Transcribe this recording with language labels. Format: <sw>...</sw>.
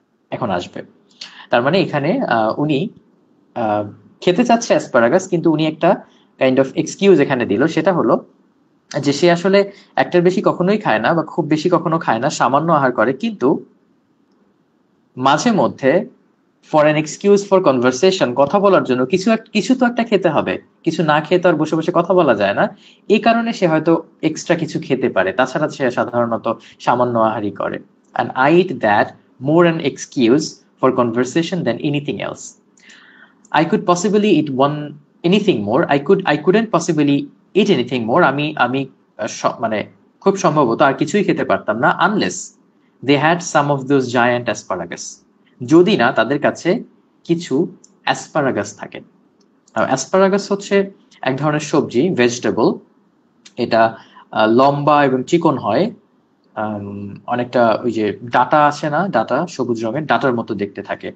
<bn>এখন আসবে, তার মানে এখানে উনি আহ, খেতে চাচ্ছে অ্যাসপারাগাস, কিন্তু উনি একটা কাইন্ড অফ এক্সকিউজ এখানে দিল, সেটা হলো যে সে আসলে একটার বেশি কখনোই খায় না, বা খুব বেশি কখনো খায় না, সামান্য আহার করে, কিন্তু মাঝে মধ্যে</bn> <en>for an excuse for conversation,</en> <bn>কথা বলার জন্য কিছু তো একটা খেতে হবে, কিছু না খেয়ে তো আর বসে বসে কথা বলা যায় না, এই কারণে সে হয়তো এক্সট্রা কিছু খেতে পারে, তাছাড়া সে সাধারণত সামান্য আহারই করে।</bn> <en>And I eat that more an excuse for conversation then anything else. I could possibly eat one anything more. I couldn't possibly eat anything more.</en> <bn>আমি মানে খুব সম্ভবত আর কিছুই খেতে পারতাম না,</bn> <en>unless they had some of those giant asparagus.</en> <bn>যদি না তাদের কাছে কিছু অ্যাসপারাগাস থাকে। অ্যাসপারাগাস হচ্ছে এক ধরনের সবজি, ভেজিটেবল। এটা লম্বা এবং চিকন হয়, অনেকটা ওই যে ডাটা আছে না, ডাটা সবুজ রঙের ডাটার মতো দেখতে থাকে।</bn>